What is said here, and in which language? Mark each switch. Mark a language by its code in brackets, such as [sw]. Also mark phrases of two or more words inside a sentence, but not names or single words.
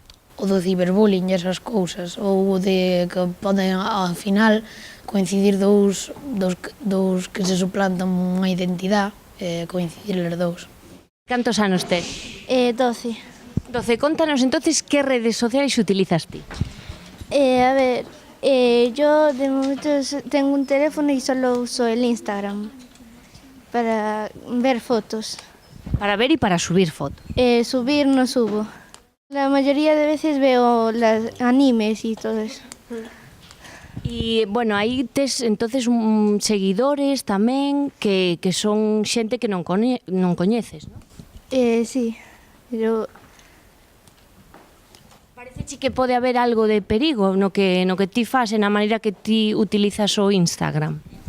[gl] O do ciberbullying e esas cousas, ou o de que poden, ao final, coincidir dous que se suplantan unha identidade, coincidir os dous. Cantos anos tes? 12. 12. Contanos entonces que redes sociais utilizas ti. [es] A ver, yo de momento tengo un teléfono y solo uso el Instagram para ver fotos. [gl] Para ver e para subir fotos. [es] Subir no subo. La mayoría de veces veo las animes y todo eso. [gl] E, bueno, aí tes entonces seguidores tamén que son xente que non coñeces, non? [es] Sí, pero... [gl] Parece que pode haber algo de perigo no que ti fas e na maneira que ti utilizas o Instagram.